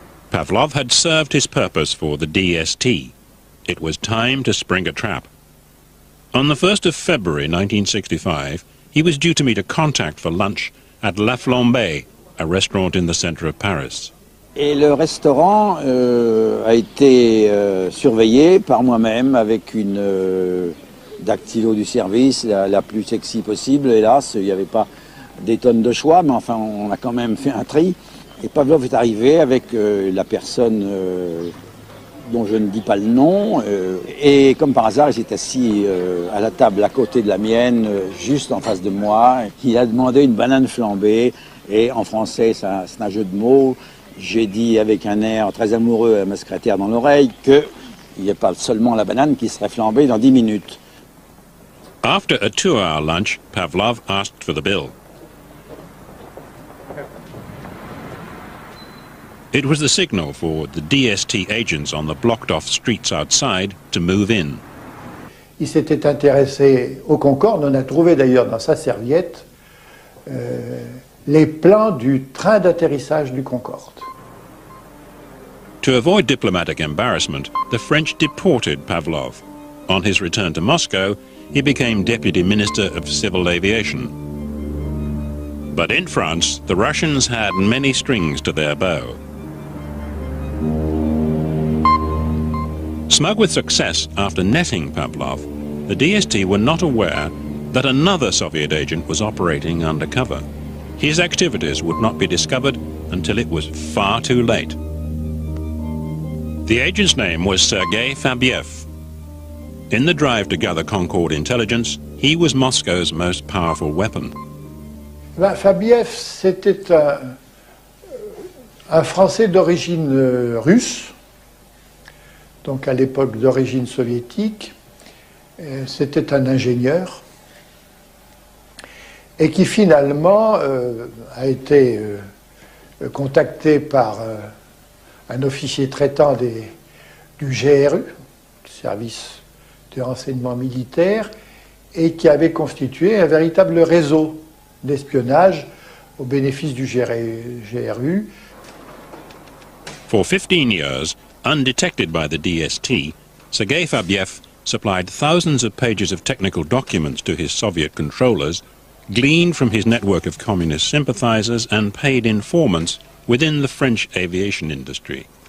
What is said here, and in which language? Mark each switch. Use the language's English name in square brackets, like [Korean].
[English] Pavlov had served his purpose for the DST. It was time to spring a trap. On the 1st of February 1965, he was due to meet a contact for lunch at La Flambée, a restaurant in the center of Paris. [French] Et le restaurant a été surveillé par moi-même avec une dactylo du service, la plus sexy possible. Hélas, il n'y avait pas des tonnes de choix, mais enfin, on a quand même fait un tri. Et Pavlov est arrivé avec la personne dont je ne dis pas le nom. Et comme par hasard, il s'est assis à la table à côté de la mienne, juste en face de moi. Il a demandé une banane flambée. Et en français, c'est un jeu de mots. J'ai dit avec un air très amoureux à ma secrétaire dans l'oreille qu'il n'y a pas seulement la banane qui serait flambée dans 10 minutes. [English] After a 2-hour lunch, Pavlov asked for the bill. It was the signal for the DST agents on the blocked-off streets outside to move in. [French] Il s'était intéressé au Concorde. On a trouvé d'ailleurs dans sa serviette les plans du train d'atterrissage du Concorde. [English] To avoid diplomatic embarrassment, the French deported Pavlov. On his return to Moscow, he became Deputy Minister of Civil Aviation. But in France, the Russians had many strings to their bow. Smug with success after netting Pavlov, the DST were not aware that another Soviet agent was operating undercover. His activities would not be discovered until it was far too late. The agent's name was Sergei Fabiev. In the drive to gather Concorde intelligence, he was Moscow's most powerful weapon. [French] Fabiev, c'était un Français d'origine russe, donc à l'époque d'origine soviétique. C'était un ingénieur et qui finalement a été contacté par un officier traitant du GRU, service de renseignement militaire, et qui avait constitué un véritable réseau d'espionnage au bénéfice du GRU. [English] For 15 years, undetected by the DST, Sergei Fabiev supplied thousands of pages of technical documents to his Soviet controllers, gleaned from his network of communist sympathizers and paid informants within the French aviation industry.